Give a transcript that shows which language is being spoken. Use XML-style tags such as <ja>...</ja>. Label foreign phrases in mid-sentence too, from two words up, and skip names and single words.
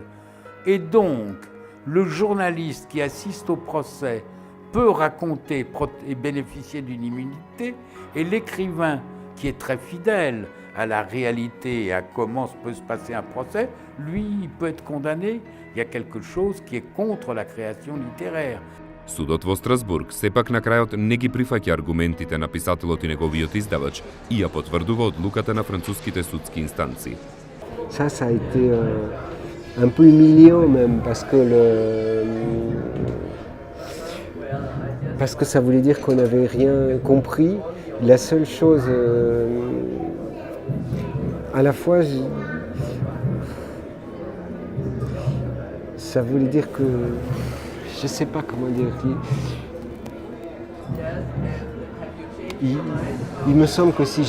<fr>Et donc, le journaliste qui assiste au procès peut raconter et bénéficier d'une immunité, et l'écrivain qui est très fidèle à la réalité et à comment peut se passer un procès, lui, il peut être condamné. Il y a quelque chose qui est contre la création littéraire.</fr> <mk>Судот во Страсбург сепак на крајот не ги прифаќа аргументите на писателот и неговиот издавач и ја потврдува одлуката на француските судски инстанции.</mk> <fr>Ça a été un peu humiliant même parce que ça voulait dire qu'on n'avait rien compris. La seule chose, à la fois, ça voulait dire que, je ne sais pas comment dire, il me semble que si</fr>